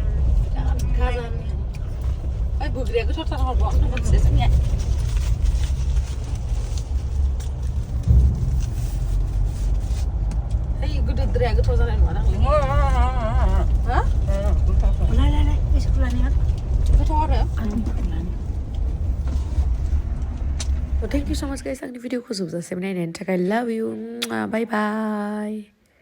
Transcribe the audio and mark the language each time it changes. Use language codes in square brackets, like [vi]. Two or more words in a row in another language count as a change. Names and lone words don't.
[brx] ओइ बुग्रिया गोथावथार हरबाव मोनसे जोंनिया ओइ गोदोद्राया गोथाव जानाय नङा दांलै हा? लाय एसेखौ लानाया गोथाव आरो [en] Thank you so much guys [brx] आंनि भिडिअखौ जोबजासिम नायनायनि थाखाय [en] love you bye bye